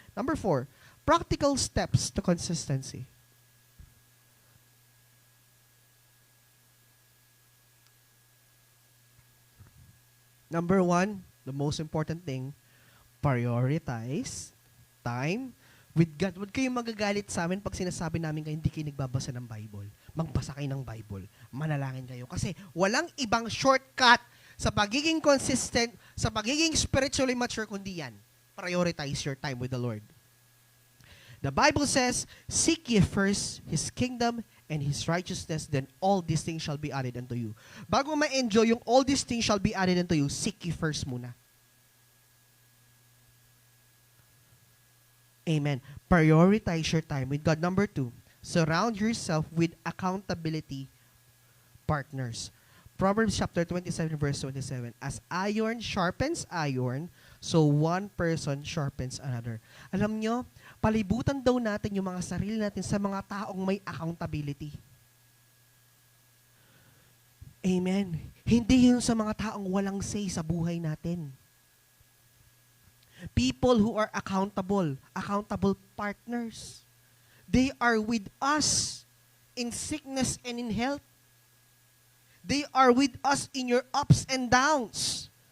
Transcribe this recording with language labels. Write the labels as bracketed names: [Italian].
[English] Number 4, practical steps to consistency. Number 1, the most important thing, prioritize time with God. [Filipino] Huwag kayong magagalit sa amin pag sinasabi namin kayo hindi kayo nagbabasa ng Bible. Magbasa kayo ng Bible. Manalangin kayo. Kasi walang ibang shortcut sa pagiging consistent, sa pagiging spiritually mature, kundi yan. [English] Prioritize your time with the Lord. The Bible says, seek ye first His kingdom and His righteousness, then all these things shall be added unto you. [Filipino] Bago ma-enjoy yung [English] all these things shall be added unto you, seek ye first [Filipino] muna. [English] Amen. Prioritize your time with God. Number 2, surround yourself with accountability partners. Proverbs chapter 27, verse 27. As iron sharpens iron, so one person sharpens another. [Filipino] Alam nyo, palibutan daw natin yung mga sarili natin sa mga taong may accountability. Amen. Hindi yun sa mga taong walang say sa buhay natin. [English] People who are accountable partners. They are with us in sickness and in health. They are with us in your ups and downs.